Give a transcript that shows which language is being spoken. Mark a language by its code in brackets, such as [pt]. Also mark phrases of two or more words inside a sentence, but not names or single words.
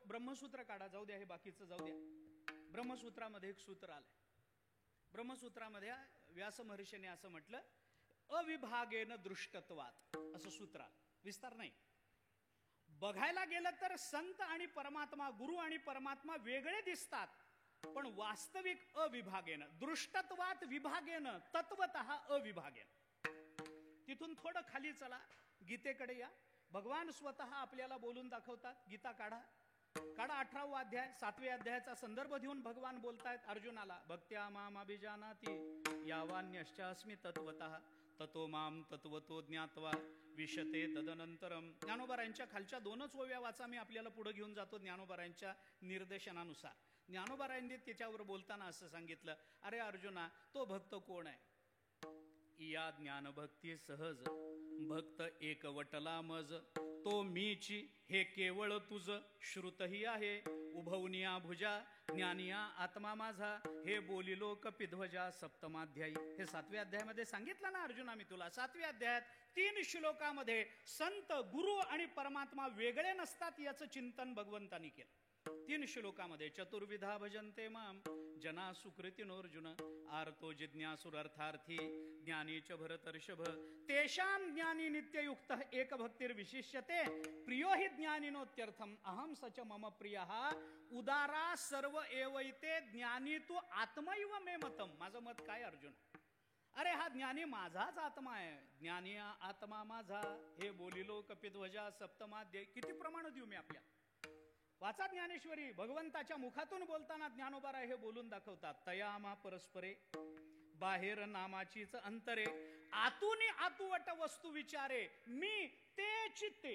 [mr] ब्रह्मसूत्र काढा, जाऊ द्या, हे बाकीचं जाऊ द्या. ब्रह्मसूत्रामध्ये एक सूत्र आलंय. ब्रह्मसूत्रामध्ये व्यास महर्षीने असं म्हटलं, [sa] अविभागेन दृष्टत्वात, [mr] असं सूत्र आलं. विस्तार नाही. बघायला गेलं तर संत आणि परमात्मा, गुरु आणि परमात्मा वेगळे दिसतात, पण वास्तविक [sa] अविभागेन, दृष्टत्वात विभागेन, तत्वतः अविभागेन. [mr] तिथून थोडं खाली चला, गीतेकडे या. भगवान स्वतः आपल्याला बोलून दाखवतात. गीता काढा, 18वा अध्याय, 7व्या अध्यायाचा संदर्भ देऊन भगवान बोलतायत अर्जुनाला. [sa] भक्त्या माम अभिजानाति यावान्यश्चास्मि तत्वतः ततो माम तत्वतो ज्ञात्वा विशते तदनंतरम. [mr] ज्ञानोबारायांच्या खालच्या 2च ओव्या वाचा, मी आपल्याला पुढे घेऊन जातो ज्ञानोबारायांच्या निर्देशनानुसार. ज्ञानोबारायांनी त्याच्यावर बोलताना असं सांगितलं, अरे अर्जुना, तो भक्त कोण आहे? या ज्ञान भक्ती सहज, भक्त एकवटला मज, तो मीची हे केवळ तुझ, श्रुतही आहे उभवनिया भुजा, ज्ञानिया आत्मा माझा, हे बोलिलो कपिध्वजा. 7माध्यायी. हे 7व्या अध्यायामध्ये सांगितलं ना अर्जुना मी तुला. 7व्या अध्यायात 3 श्लोकामध्ये संत, गुरु आणि परमात्मा वेगळे नसतात याचं चिंतन भगवंतांनी केलं. 3 श्लोकामध्ये. [sa] चतुर्विधा भजन्ते माम जना सुकृतिनोर्जुन, आर्तो जिज्ञासुरर्थार्थी ज्ञानी च भरतर्षभ, तेषां ज्ञानी नित्ययुक्त एक भक्तिर्विशिष्यते, प्रियो हि ज्ञानिनोत्यर्थम, अहम सच मम प्रियः उदारा सर्व एवैते, ज्ञानी तू आत्मैव मे मतम. [mr] माझं मत काय अर्जुन? अरे हा ज्ञानी माझाच आत्मा आहे, ज्ञानी आत्मा माझा, हे बोलिलो कपिध्वजा. 7माध्यायी. किती प्रमाण देऊ मी आपल्याला? वाचा ज्ञानेश्वरी. भगवंताच्या मुखातून बोलताना ज्ञानोबाराय हे बोलून दाखवतात. तयामा परस्परे, बाहेर नामाचीच अंतरे, आतून आतुवट वस्तू विचारे, मी ते चित्ते.